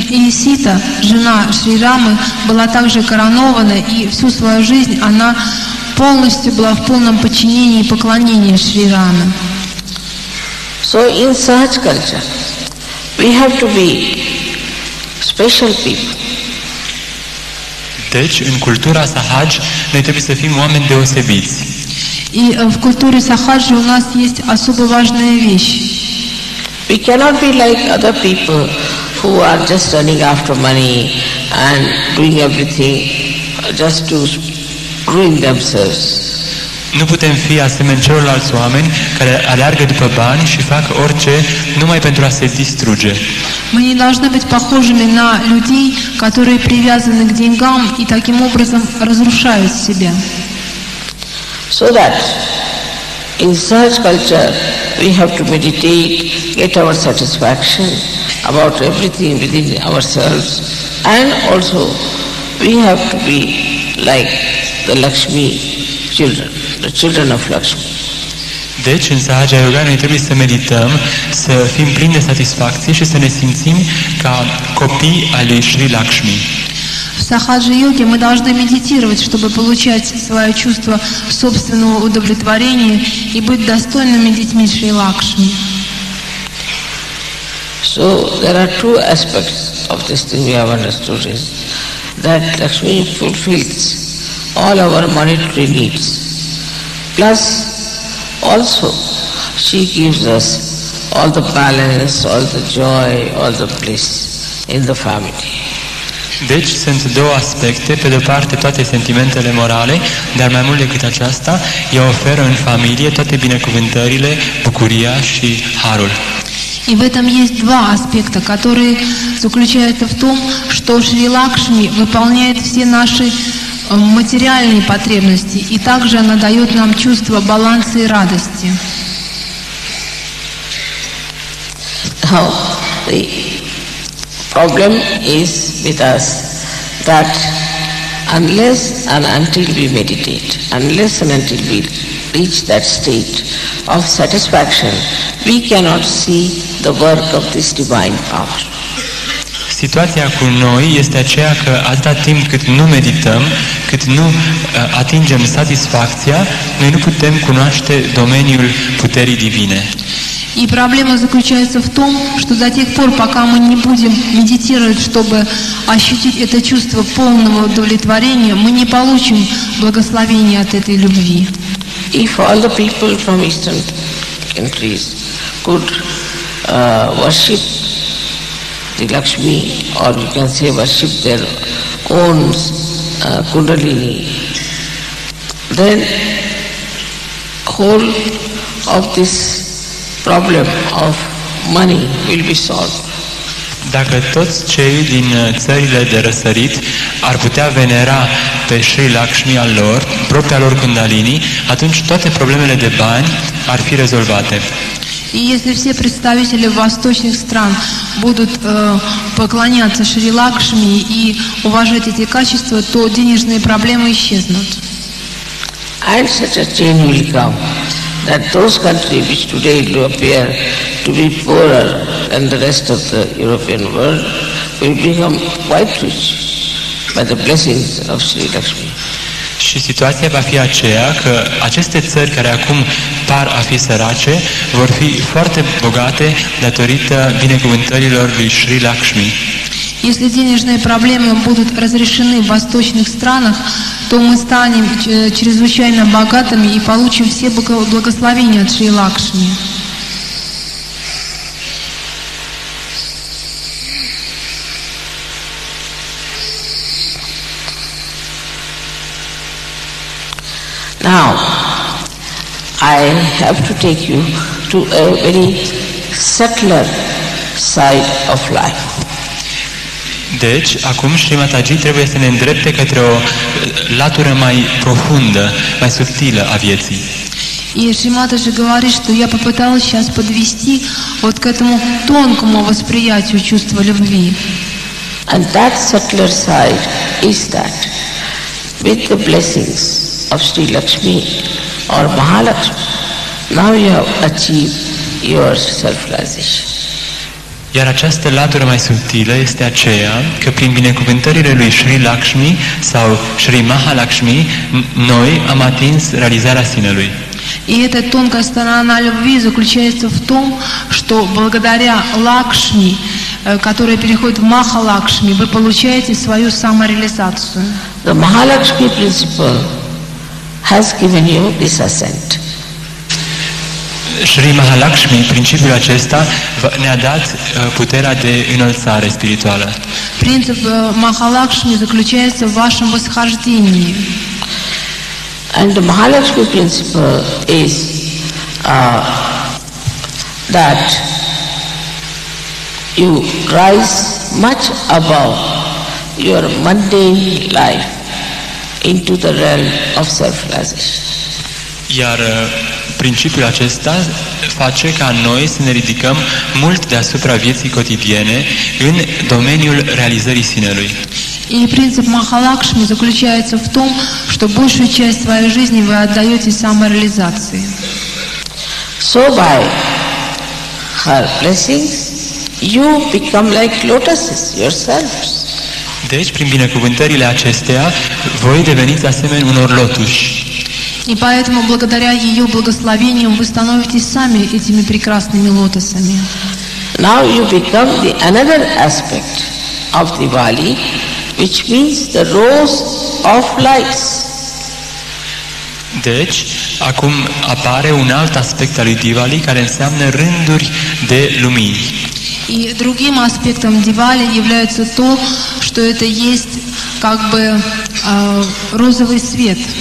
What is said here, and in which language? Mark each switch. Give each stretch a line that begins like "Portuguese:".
Russian: Сита, жена Шри Рамы, была также коронована, и всю свою жизнь она полностью была в полном подчинении и поклонении Шри Раме.
English: So in such culture, we have to be special people.
Romanian: Deci, în cultura Sahaj, noi trebuie să fim oameni deosebiți.
Russian: И в культуре Сахаджи у нас есть особо важная вещь.
English: We cannot be like other people who are just running after money and doing everything just to ruin themselves.
Romanian: Nu putem fi asemenea celorlalți oameni care aleargă după bani și fac orice numai pentru a se distruge.
Russian: Мы не должны быть похожими на людей, которые привязаны к деньгам и таким образом разрушают себя.
English: So that in such culture we have to meditate, get our satisfaction about everything within ourselves, and also we have to be like the Lakshmi children, the children of Lakshmi.
Romanian: Deci, în Sahaja Yoga, noi trebuie să medităm, să fim plini de satisfacție și să ne simțim ca copii ai lui Sri Lakshmi.
Russian: В сахаджа-йоге мы должны медитировать, чтобы получать свое чувство собственного удовлетворения и быть достойными детьми Шри Лакшми.
English: So there are two aspects of this thing we have understood is that Lakshmi fulfills all our monetary needs. Plus also she gives us all the balance, all the joy, all the bliss in the family.
Romanian: Deci sunt două aspecte, pe de-o parte toate sentimentele morale, dar mai mult decât aceasta, ea oferă în familie toate binecuvântările, bucuria și harul.
Russian: И в этом есть два аспекта, которые заключаются в том, что Шри Лакшми выполняет все наши материальные потребности, и также она дает нам чувство баланса и радости.
English: Now, the problem is with us that unless and until we meditate, unless and until we reach that state of satisfaction, we cannot see the work of this divine power.
Romanian: Situația cu noi este aceea că atâta timp cât nu medităm, cât nu atingem satisfacția, noi nu putem cunoaște domeniul puterii divine.
Russian: И проблема заключается в том, что до тех пор, пока мы не будем медитировать, чтобы ощутить это чувство полного удовлетворения, мы не получим благословения от этой любви.
English: If all the people from Eastern countries could worship the Lakshmi, or you can say worship their own Kundalini, then whole of this problem of money will be solved.
Romanian: Dacă toți cei din țările de răsărit ar putea venera pe Sri Lakshmi al lor, propria lor Kundalini, atunci toate problemele de bani ar fi rezolvate.
Russian: И если все представители восточных стран будут поклоняться Шри Лакшми и уважать эти качества, то денежные проблемы исчезнут.
English: And such a change will come that those countries which today appear to be poorer than the rest of the European world will become quite rich by the blessings of Sri Lakshmi.
Romanian: Și situația va fi aceea că aceste țări care acum par a fi sărace vor fi foarte bogate datorită binecuvântărilor lui Sri Lakshmi.
Russian: Если денежные проблемы будут разрешены в восточных странах, то мы станем чрезвычайно богатыми и получим все благословения от Шри Лакшми.
English: Now, I have to take you to a very subtler side of life.
Romanian: Deci, acum Shri Mataji trebuie să ne îndrepte către o latură mai profundă, mai subtilă a vieții.
Russian: И Шримата же говорит, что я попыталась сейчас подвести вот к этому тонкому восприятию чувства любви.
English: And that subtler side is that with the blessings of Sri Lakshmi or Mahalakshmi, now you have achieved your self-realization.
Romanian: Iar această latură mai subtilă este aceea că prin binecuvântările lui Sri Lakshmi sau Sri Mahalakshmi, noi am atins realizarea sinelui.
Russian: И эта тонкая сторона любви заключается в том, что благодаря Лакшми, которая переходит в Махалакшми, вы получаете свою самореализацию.
English: The Mahalakshmi principle has given you this ascent.
Romanian: Shri Mahalakshmi, principiul acesta, ne-a dat puterea de înălțare spirituală.
Russian: Принцип Махалакшми заключается в вашем восхождении.
English: And the Mahalakshmi principle is that you rise much above your mundane life into the realm of self-realization.
Romanian: Iar principiul acesta face ca noi să ne ridicăm mult deasupra vieții cotidiene în domeniul realizării sinelui.
Russian: И принцип Махалакшми заключается в том, что большую часть своей жизни вы отдаете самореализации.
English: So by her blessings, you become like lotuses yourselves.
Romanian: Deci, prin binecuvântările acestea, voi deveniți asemenea unor lotuși.
Russian: И поэтому, благодаря ее благословениям, вы становитесь сами этими прекрасными лотосами.
English: Now you become the another aspect of Diwali, which means the rows of lights.
Romanian: Deci, acum apare un alt aspect al lui Diwali care înseamnă rânduri de lumini.
Russian: И другим аспектом Дивали является то, что что это есть как бы розовый свет.